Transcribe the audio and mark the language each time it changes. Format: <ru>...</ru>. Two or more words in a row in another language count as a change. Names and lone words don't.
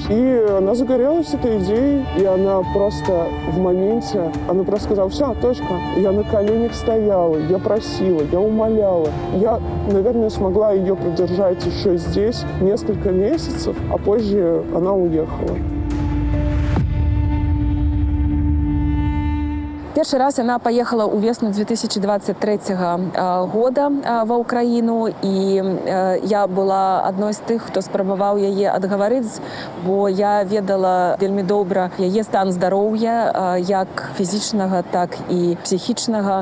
<ru>И она загорелась этой идеей, и она просто в моменте, она просто сказала: все, точка. Я на коленях стояла, я просила, я умоляла. Я, наверное, смогла ее продержать еще здесь несколько месяцев, а позже она уехала.</ru> <be>Першы раз яна паехала ў весну 2023 года ва ўкраіну, і я была адной з тых, хто спрабаваў яе адгаварыць, бо я ведала вельмі добра яе стан здароўя, як фізічнага, так і псіхічнага.</be>